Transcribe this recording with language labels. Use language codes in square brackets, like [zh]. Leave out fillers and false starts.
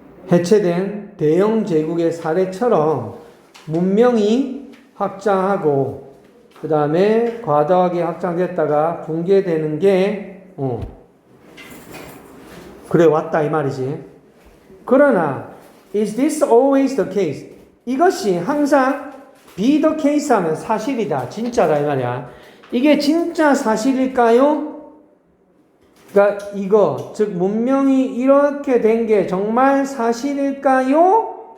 [ko] 해체된 대영 제국의 사례처럼 문명이 확장하고 그 다음에 과도하게 확장됐다가 붕괴되는 게 그래 왔다 이 말이지. 그러나 [en] is this always the case? [ko] 이것이 항상 [en] be the case [ko] 하면 사실이다, 진짜다 이 말이야. 이게 진짜 사실일까요? 그러니까 이거 즉 문명이 이렇게 된 게 정말 사실일까요?